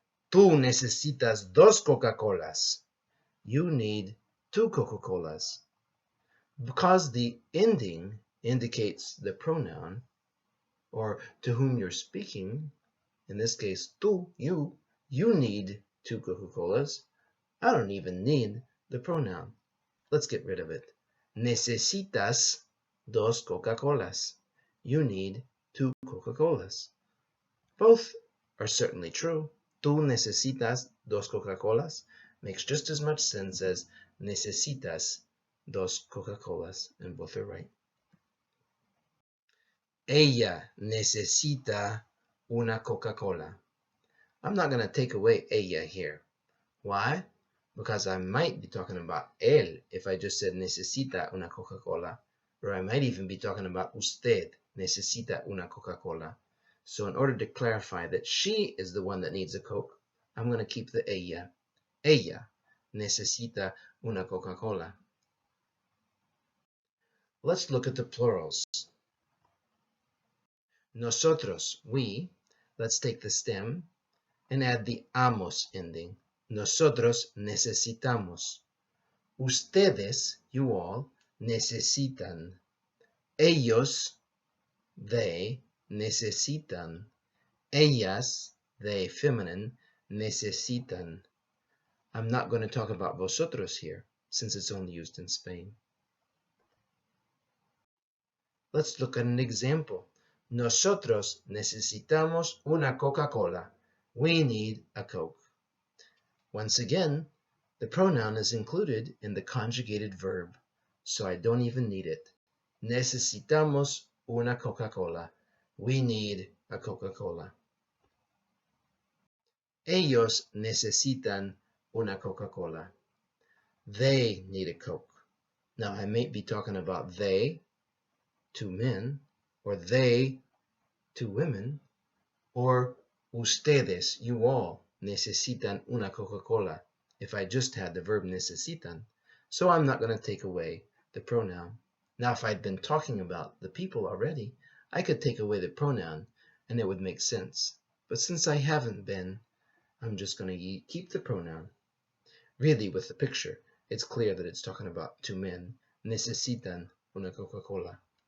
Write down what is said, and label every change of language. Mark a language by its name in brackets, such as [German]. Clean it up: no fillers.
[Spanish] Tú necesitas dos Coca-Colas. [English] You need two Coca-Colas. Because the ending indicates the pronoun, or to whom you're speaking, in this case, tú, you need two Coca-Colas. I don't even need the pronoun. Let's get rid of it. [Spanish] Necesitas dos Coca-Colas. [English] You need two Coca-Colas. Both are certainly true. [Spanish] Tú necesitas dos Coca-Colas [English] makes just as much sense as [Spanish] necesitas dos Coca-Colas, [English] and both are right. [Spanish] Ella necesita una Coca-Cola. [English] I'm not going to take away ella here. Why? Because I might be talking about él if I just said [Spanish] necesita una Coca-Cola, [English] or I might even be talking about [Spanish] usted necesita una Coca-Cola. [English] So in order to clarify that she is the one that needs a Coke, I'm going to keep the ella. [Spanish] Ella necesita una Coca-Cola. [English] Let's look at the plurals. Nosotros, we. Let's take the stem and add the amos ending. [Spanish] Nosotros necesitamos. Ustedes, [English] you all, [Spanish] necesitan. Ellos, [English] they, [Spanish] necesitan. Ellas, [English] they, feminine, [Spanish] necesitan. [English] I'm not going to talk about vosotros here, since it's only used in Spain. Let's look at an example. [Spanish] Nosotros necesitamos una Coca-Cola. [English] We need a Coke. Once again, the pronoun is included in the conjugated verb, so I don't even need it. [Spanish] Necesitamos una Coca-Cola. [English] We need a Coca-Cola. [Spanish] Ellos necesitan una Coca-Cola. [English] They need a Coke. Now, I may be talking about they, two men, or they, two women, or ustedes, you all, [Spanish] necesitan una Coca-Cola, [English] if I just had the verb necesitan. So I'm not going to take away the pronoun. Now, if I'd been talking about the people already, I could take away the pronoun, and it would make sense. But since I haven't been, I'm just going to keep the pronoun. Really, with the picture, it's clear that it's talking about two men. [Spanish] Necesitan una Coca-Cola.